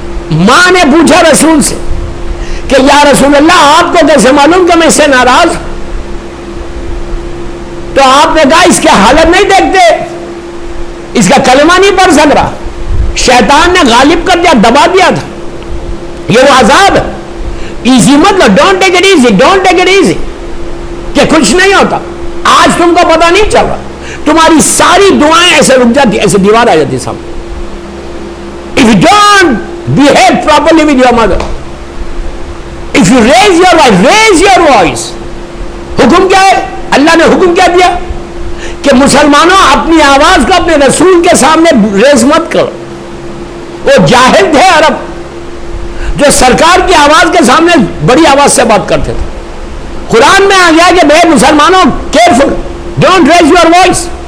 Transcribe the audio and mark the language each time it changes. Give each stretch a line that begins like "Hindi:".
Urdu: ماں نے پوچھا رسول سے کہ یا رسول اللہ آپ کو کیسے معلوم کہ میں اس سے ناراض ہوں؟ تو آپ نے کہا اس کی حالت نہیں دیکھتے، اس کا کلمہ نہیں پڑھ سک رہا، شیطان نے غالب کر دیا، دبا دیا تھا. یہ وہ عذاب ہے.
English: easy مطلب don't take it easy, don't take it easy
Urdu: کہ کچھ نہیں ہوتا. آج تم کو پتا نہیں چل رہا، تمہاری ساری دعائیں ایسے رک جاتی، ایسے دیوار آ جاتی سامنے.
English: If you don't behave properly with your mother. If you raise your voice, raise your voice.
Urdu: حکم کیا ہے؟ اللہ نے حکم کیا دیا کہ مسلمانوں اپنی آواز کو اپنے رسول کے سامنے ریز مت کرو. وہ جاہل تھے عرب جو سرکار کی آواز کے سامنے بڑی آواز سے بات کرتے تھے. قرآن میں آ گیا کہ بے مسلمانوں careful,
English: Don't raise your voice.